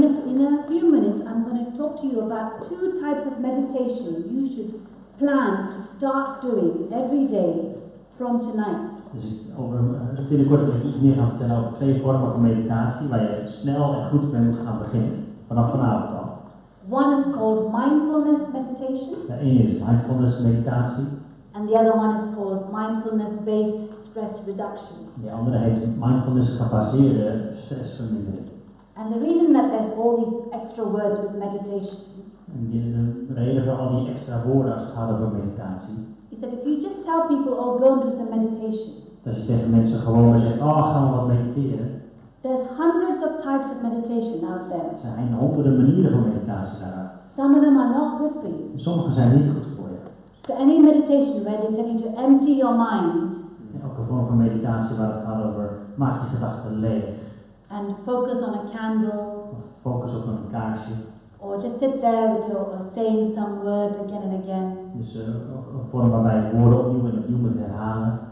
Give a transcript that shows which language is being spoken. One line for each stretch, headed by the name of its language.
English: In a few minutes, I'm going to talk to you about 2 types of meditation you should plan to start doing every day from tonight.
Dutch: Dus binnenkort wil ik iets meer gaan vertellen over 2 vormen van meditatie waar je snel en goed mee moet gaan beginnen, vanaf vanavond al.
English: One is called mindfulness meditation,
Dutch: De ene is mindfulness meditatie,
English: and the other one is called mindfulness-based stress reduction.
Dutch: de andere heet mindfulness gebaseerde stressvermindering.
English: And the reason that there's all these extra words with meditation
Dutch: En de reden voor al die extra woorden als het gaat over meditatie,
English: is that if you just tell people, oh, go and do some meditation,
Dutch: dat je tegen mensen gewoon maar zegt, oh, gaan we wat mediteren.
English: there's hundreds of types of meditation out there.
Dutch: Er zijn honderden manieren van meditatie daaruit.
English: Some of them are not good for you.
Dutch: En sommige zijn niet goed voor je.
English: So any meditation where they tell you to empty your mind
Dutch: En elke vorm van meditatie waar het gaat over, maak je gedachten leeg.
English: and focus on a candle,
Dutch: Of focus op een kaarsje.
English: or just sit there with your saying some words again and again,
Dutch: Dus een vorm waarbij je woorden opnieuw en opnieuw moet herhalen.